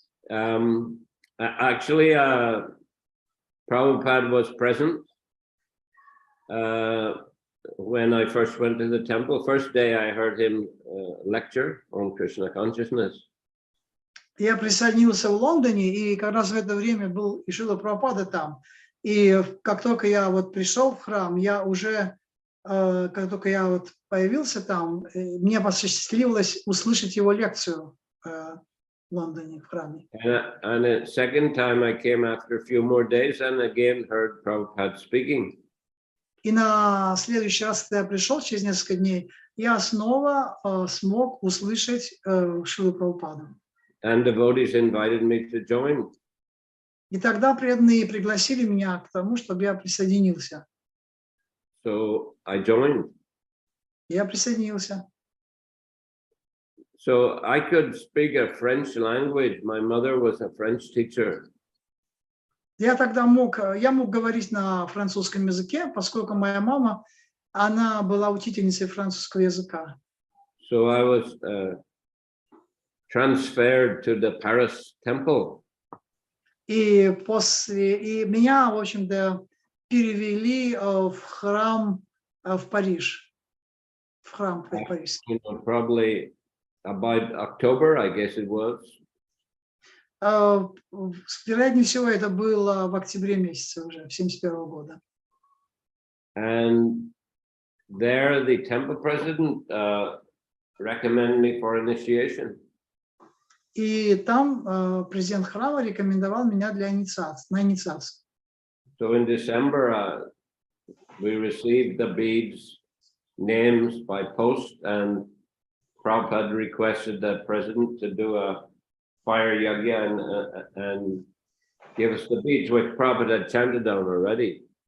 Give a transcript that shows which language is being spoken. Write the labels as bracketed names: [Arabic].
[English] Actually, Prabhupada was present when I first went to the temple. First day I heard him lecture on Krishna consciousness. [Russian] Я присоединился в Лондоне, и как раз в это время был и Шрила Прабхупада там. И как только я вот пришел в храм, как только я вот появился там, мне посчастливилось услышать его лекцию в Лондоне, в храме. [English] And the second time I came after a few more days and again heard Prabhupada speaking. [Russian] И на следующий раз, когда я пришел, через несколько дней, я снова смог услышать Шрилу Прабхупаду. [English] And devotees invited me to join. [Russian] И тогда преданные пригласили меня к тому, чтобы я присоединился. [English] So I joined. [Russian] Я присоединился. [English] So I could speak a French language. My mother was a French teacher. [Russian] Я мог говорить на французском языке, поскольку моя мама, она была учительницей французского языка. [English] So I was transferred to the Paris temple. [Russian] И меня, в общем-то, перевели в храм в Париж, в храм парижский. [English] You know, probably about October, I guess it was. [Russian] Вероятнее всего, это было в октябре месяце уже, 71 года. [English] And there the temple president recommended me for initiation. [Russian] И там президент храма рекомендовал меня на инициацию. [English] So in December, we received the beads, names by post, and Prabhupada requested the president to do a fire yagya and give us the beads, which Prabhupada had chanted down already.